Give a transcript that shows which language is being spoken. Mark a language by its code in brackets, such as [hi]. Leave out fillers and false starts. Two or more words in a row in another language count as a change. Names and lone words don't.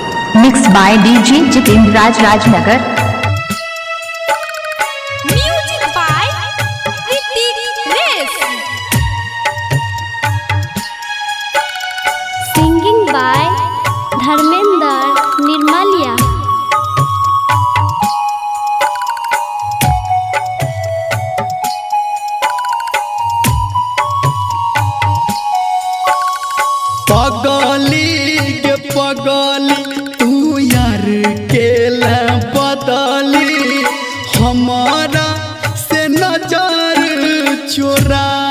[en] Mixed by DJ Jitendra Raj Rajnagar. Music by Ritik Race. Singing by Dharmendra Nirmalia. [bho] पगली के पगली तू यार के बदली हमारा से नजर चोरा।